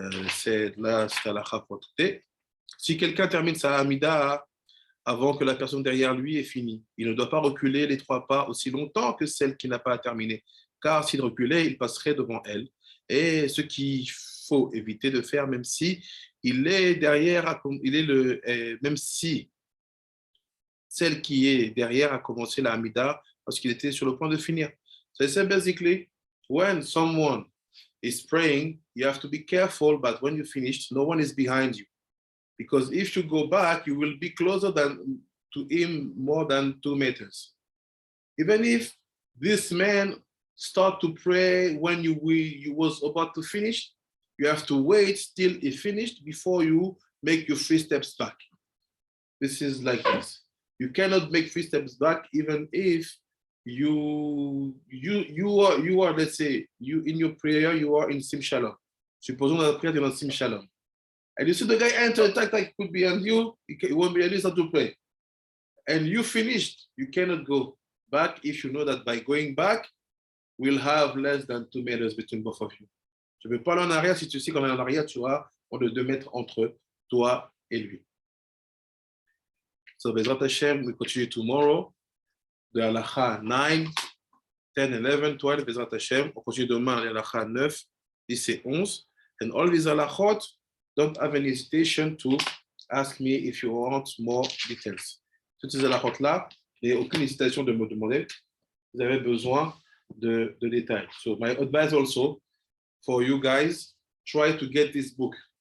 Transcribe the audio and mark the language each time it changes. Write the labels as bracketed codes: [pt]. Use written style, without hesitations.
[fr] C'est la rapporté. Si quelqu'un termine sa Hamida avant que la personne derrière lui ait fini, il ne doit pas reculer les 3 pas aussi longtemps que celle qui n'a pas terminé, car s'il reculait, il passerait devant elle. Et ce qu'il faut éviter de faire, même si il est derrière, même si celle qui est derrière a commencé la Hamida parce qu'il était sur le point de finir. [en] So [fr] c'est [en] basically when someone is praying, you have to be careful, but when you finished, no one is behind you. Because if you go back, you will be closer to him more than 2 meters. Even if this man start to pray when you was about to finish, you have to wait till he finished before you make your 3 steps back. This is like this. You cannot make 3 steps back even if you are, let's say, you in your prayer, you are in Sim Shalom. [fr] Supposons [en] that prayer, you're in Sim Shalom. And you see the guy enter, like could be on you, he won't be able to pray. And you finished, you cannot go back if you know that by going back, we'll have less than 2 meters between both of you. [fr] Tu ne peux pas aller en arrière si tu sais qu'en arrière, tu auras moins de 2 mètres entre toi et lui. [en] So, Bezrat Hashem, we continue tomorrow. De Halacha 9, 10, 11, 12, Bezrat Hashem. [fr] On continue demain de Halacha 9, 10 et 11. [en] And all these halachot, don't have any hesitation to ask me if you want more details. [fr] Toutes ces halachot-là, il n'y a aucune hésitation de me demander. Vous avez besoin de détails. [en] So my advice also for you guys, try to get this book.